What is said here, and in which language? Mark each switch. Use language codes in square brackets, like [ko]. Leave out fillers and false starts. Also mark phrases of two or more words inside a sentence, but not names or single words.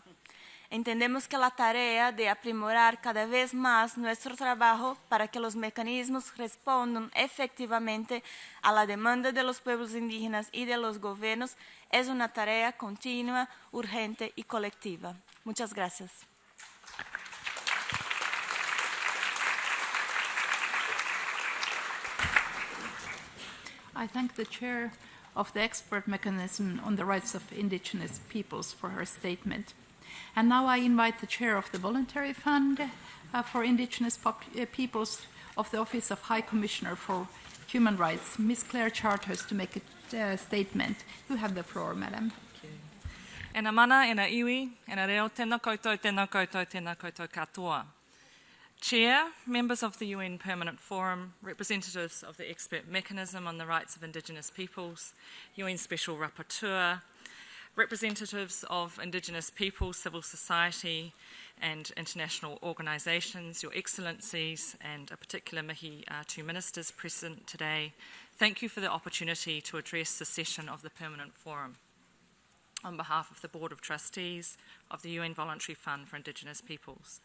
[es] Entendemos que la tarea de aprimorar cada vez más nuestro trabajo para que los mecanismos respondan efectivamente a la demanda de los pueblos indígenas y de los gobiernos es una tarea continua, urgente y colectiva. Muchas gracias. [en] I thank the chair of the expert mechanism on the rights of indigenous peoples for her statement. And now I invite the chair of the Voluntary Fund for Indigenous Peoples of the Office of High Commissioner for Human Rights, Ms. Claire Charters, to make a statement. You have the floor, madam. [mi] Ena mana, ena iwi, ena reo, tēnā koutou katoa. [en] Chair, members of the UN Permanent Forum, representatives of the Expert Mechanism on the Rights of Indigenous Peoples, UN Special Rapporteur, representatives of Indigenous peoples, civil society and international organisations, Your Excellencies, and a particular mihi to ministers present today, thank you for the opportunity to address the session of the Permanent Forum on behalf of the Board of Trustees of the UN Voluntary Fund for Indigenous Peoples.